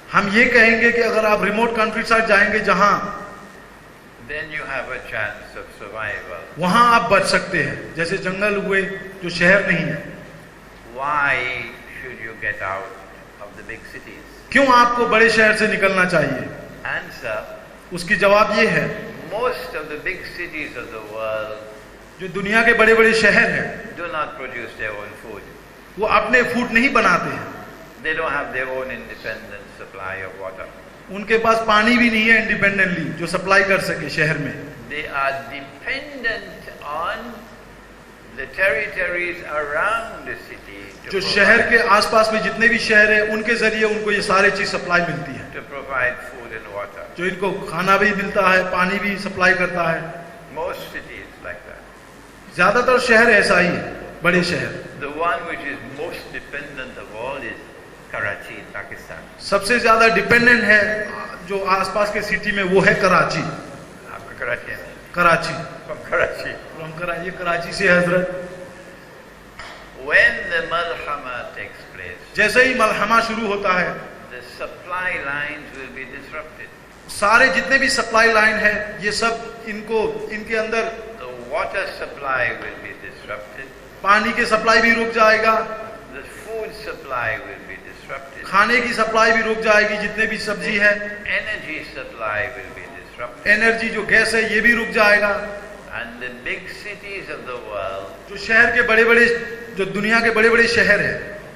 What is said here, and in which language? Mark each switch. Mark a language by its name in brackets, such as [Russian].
[Hindi] हम ये कहेंगे कि अगर आप रिमोट कंट्री साइड जाएंगे जहां, [English] then you have a chance of survival. [Hindi] वहां आप बच सकते हैं, जैसे जंगल हुए जो शहर नहीं है। [English] Why should you get out of the big cities? [Hindi] क्यों आपको बड़े शहर से निकलना चाहिए? [English] Answer: [Hindi] उसकी जवाब ये है, [English] most of the big cities of the world [Hindi] जो दुनिया के बड़े बड़े शहर हैं [English] do not produce their own food. [Hindi] वो अपने फूड नहीं बनाते हैं, [English] They don't have their own independent supply of water. [Hindi] उनके पास पानी भी नहीं है इंडिपेंडेंटली जो सप्लाई कर सके शहर में। [English] They are dependent on the territories around the city [Hindi] जो शहर के आसपास में जितने भी शहर है उनके जरिए उनको ये सारे चीज सप्लाई मिलती है, [English] to provide food and water. [Hindi] जो इनको खाना भी मिलता है, पानी भी सप्लाई करता है। [English] Most cities like that. [Hindi] ज्यादातर शहर ऐसा ही है, बड़े शहर। [English] The one which is most dependent of all is Karachi in Pakistan. [Hindi] सबसे ज्यादा डिपेंडेंट है जो आसपास के सिटी में वो है कराची। आपका कराची है? Karachi, [English] From Karachi. [Hindi] ये कराची से हजरत। [English] When the Malhama takes place, [Hindi] जैसे ही मलहमा शुरू होता है, [English] the supply lines will be disrupted. [Hindi] सारे जितने भी सप्लाई लाइन है ये सब इनके अंदर [English] The water supply will be disrupted. [Hindi] पानी के सप्लाई भी रुक जाएगा, [English] The food supply will be disrupted. [Hindi] खाने की सप्लाई भी रुक जाएगी, जितने भी सब्जी है, [English] Energy supply will be disrupted. [Hindi] Energy जो गैस है ये भी रुक जाएगा। [English] And the big cities of the world [Hindi] जो शहर के बड़े बड़े, जो दुनिया के बड़े बड़े शहर है,